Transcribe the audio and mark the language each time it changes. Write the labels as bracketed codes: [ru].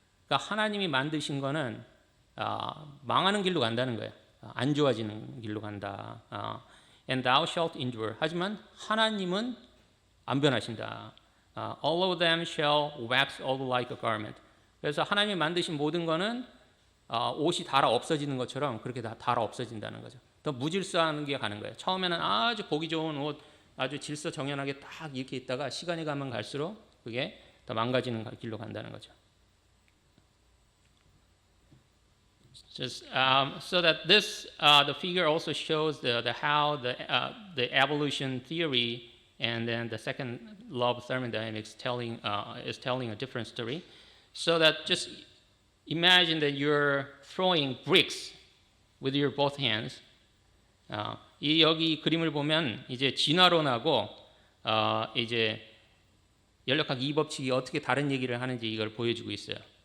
[ko] 그러니까 하나님이 만드신 거는 망하는 길로 간다는 거예요. 안 좋아지는 길로 간다. [en] And thou shalt endure. [ko] 하지만 하나님은 안 변하신다. [en] all of them shall wax old like a garment. [ko] 그래서 하나님이 만드신 모든 거는 옷이 닳아 없어지는 것처럼 그렇게 다 닳아 없어진다는 거죠. 더 무질서한 게 가는 거예요. 처음에는 아주 보기 좋은 옷, 아주 질서정연하게 딱 이렇게 있다가 시간이 가면 갈수록 그게 더 망가지는 길로 간다는 거죠. [en] Just so that this the figure also shows the how the evolution theory and then the second law of thermodynamics is telling a different story. So that just imagine that you're throwing bricks with your both hands. [ko] 이 여기 그림을 보면 이제 진화론하고 이제 연력학 이 법칙이 어떻게 다른 얘기를 하는지 이걸 보여주고 있어요.